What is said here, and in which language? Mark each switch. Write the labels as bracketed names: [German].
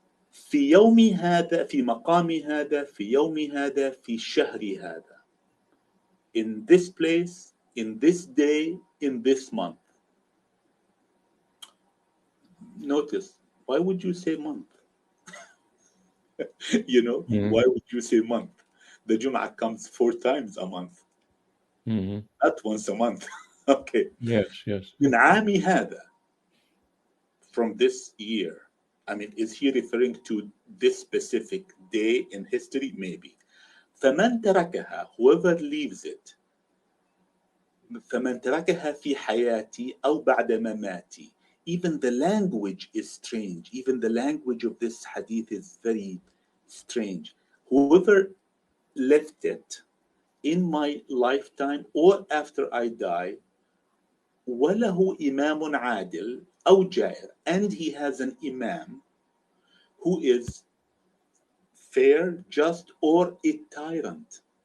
[Arabic] في يوم هذا في مقام هذا في يوم هذا في شهر هذا. [English] In this place, in this day, in this month. Notice, why would you say month? You know, Mm-hmm. why would you say month? The Jum'ah comes 4 times a month, Mm-hmm. not once a month. Okay. Yes, yes. [Arabic] من عام هذا, [English] from this year. I mean, is he referring to this specific day in history? Maybe. [Arabic] فمن تركها, [English] whoever leaves it, [Arabic] فمن تركها في حياتي أو بعد مماتي. [English] Even the language is strange. Even the language of this hadith is very strange. Whoever left it in my lifetime or after I die, [Arabic] وله إمام عادل أو جائر, [English] and he has an imam who is fair, just, or a tyrant.